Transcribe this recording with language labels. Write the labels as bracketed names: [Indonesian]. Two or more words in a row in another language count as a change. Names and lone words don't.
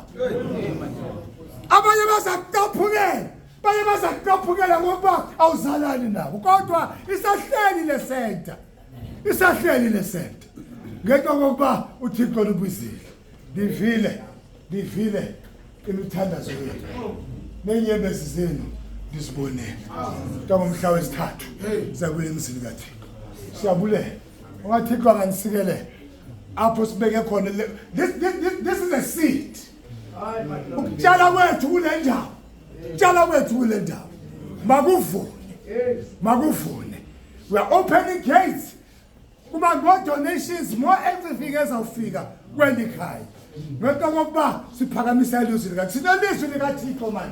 [Xhosa] Abanye bazakuqaphukela ngoba awuzalani nabo, kodwa isahleli le center ngenxa yokuba uThixo lubizile. Ndivile imithandazo yenu nenyembezi zenu ndizibonele. Ngomhla wesithathu siyabuya emzini kaThixo. Siyabulela ungaThixo anganisikele apho sibeke khona. [English] This is a seed. [Xhosa] Ukutshala kwethu kule ndawo. Makuvune. [English] We are opening gates. [Xhosa] Kuba [English] more donations, more everything [Xhosa] ezawufika kweli khaya. Ngento ngokuba siphakamisa ilizwi likaThixo. Sinelizwi likaThixo manje.